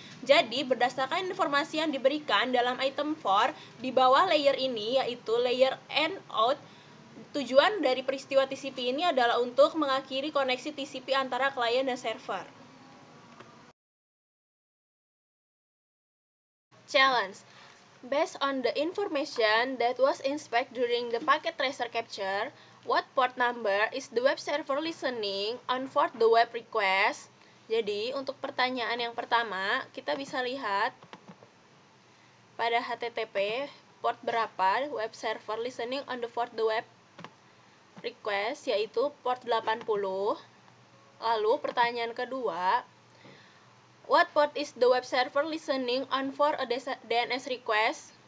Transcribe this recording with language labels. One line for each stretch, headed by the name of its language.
Indonesian: Jadi, berdasarkan informasi yang diberikan dalam item 4 di bawah layer ini, yaitu layer end out, tujuan dari peristiwa TCP ini adalah untuk mengakhiri koneksi TCP antara klien dan server.
English: Challenge. Based on the information that was inspected during the packet tracer capture, what port number is the web server listening on for the web request?
Indonesian: Jadi, untuk pertanyaan yang pertama, kita bisa lihat pada HTTP port berapa
English: web server listening on the for the web request,
Indonesian: yaitu port 80. Lalu pertanyaan kedua,
English: what port is the web server listening on for a DNS request?